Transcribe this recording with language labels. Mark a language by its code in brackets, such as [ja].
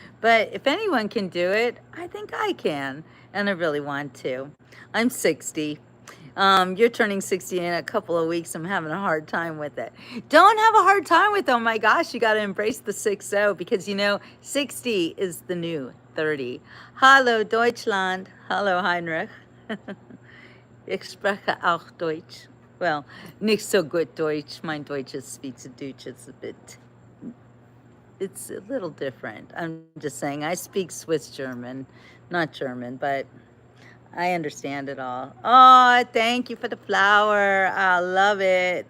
[en] But if anyone can do it, I think I can, and I really want to. I'm 60. You're turning 60 in a couple of weeks. I'm having a hard time with it. Don't have a hard time with, oh my gosh, you got to embrace the 60, because 60 is the new 30. [de] Hallo Deutschland. Hallo Heinrich. Ich spreche auch Deutsch. Well, nicht so gut Deutsch. Mein Deutsch is Schweizerdeutsch. [en] It's a little different. I'm just saying, I speak Swiss German, not German, but I understand it all. Oh, thank you for the flower. I love it.